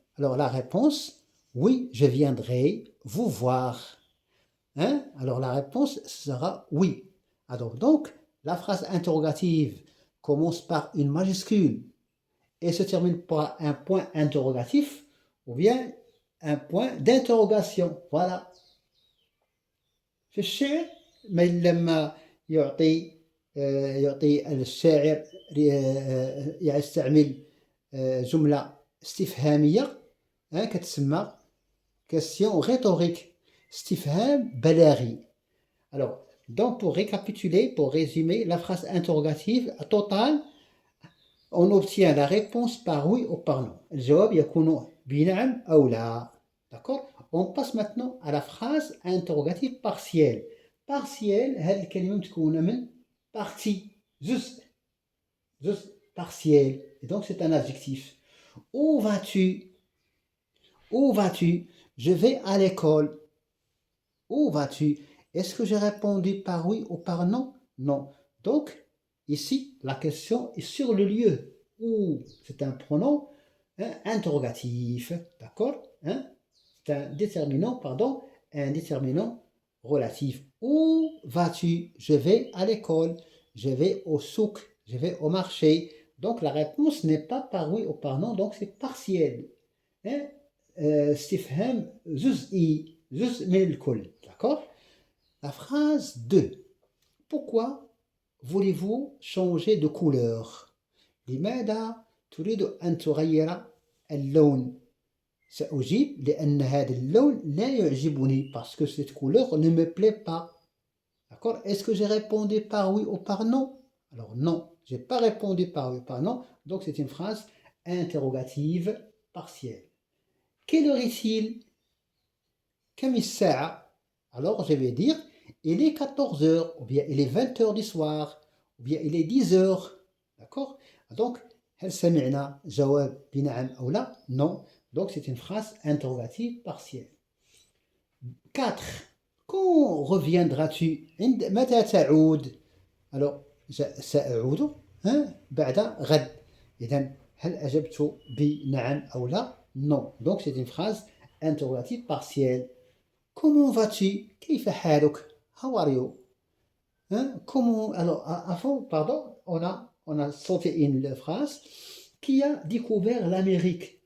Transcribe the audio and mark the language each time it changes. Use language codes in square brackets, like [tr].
[fr] Alors la réponse, oui, je viendrai vous voir. Hein? Alors la réponse sera oui. Alors donc, la phrase interrogative commence par une majuscule et se termine par un point interrogatif ou bien un point d'interrogation. Voilà. [ar] في الشعر لما يعطي الشاعر يستعمل جملة استفهامية كتسمى [fr] question rhétorique, [ar] استفهام بلاغي. [fr] Alors, donc pour récapituler, pour résumer, la phrase interrogative totale, on obtient la réponse par oui ou par non. [ar] الجواب يكون بنعم أو لا. [fr] D'accord? On passe maintenant à la phrase interrogative partielle. [ar] Partielle, هذه الكلمة متكونة من partie, جزء partiel. [fr] Et donc c'est un adjectif. Où vas-tu? Où vas-tu? Je vais à l'école. Où vas-tu? Est-ce que j'ai répondu par oui ou par non? Non. Donc, ici, la question est sur le lieu. Où? C'est un pronom interrogatif. D'accord? C'est un déterminant relatif. Où vas-tu? Je vais à l'école. Je vais au souk. Je vais au marché. Donc, la réponse n'est pas par oui ou par non. Donc, c'est partiel. [ar] استفهام جزئي جزء من الكل. [fr] D'accord? La phrase 2. Pourquoi voulez-vous changer de couleur? [ar] لماذا تريد أن تغير اللون؟ سأجيب لأن هذا اللون لا يعجبني [fr] parce que cette couleur ne me plaît pas. D'accord? Est-ce que j'ai répondu par oui ou par non? Alors non, je n'ai pas répondu par oui ou par non, donc c'est une phrase interrogative partielle. Quelle heure est-il? [ar] كم الساعة? [fr] Alors je vais dire, il est 14 heures, ou bien il est 20 heures du soir, ou bien il est 10 heures. D'accord? Donc, [ar] هل سمعنا جواب بنعم أو لا? [fr] Non. Donc c'est une phrase interrogative partielle. 4. Quand reviendras-tu? [ar] متى تعود? [fr] Alors, [ar] سأعود بعد غد. إذن هل أجبت بنعم أو لا? [fr] Non. Donc c'est une phrase interrogative partielle. Comment vas-tu? [ar] كيف حالك? [en] How are you? [fr] Comment... Alors, avant, pardon, on a sauté une phrase. Qui a découvert l'Amérique?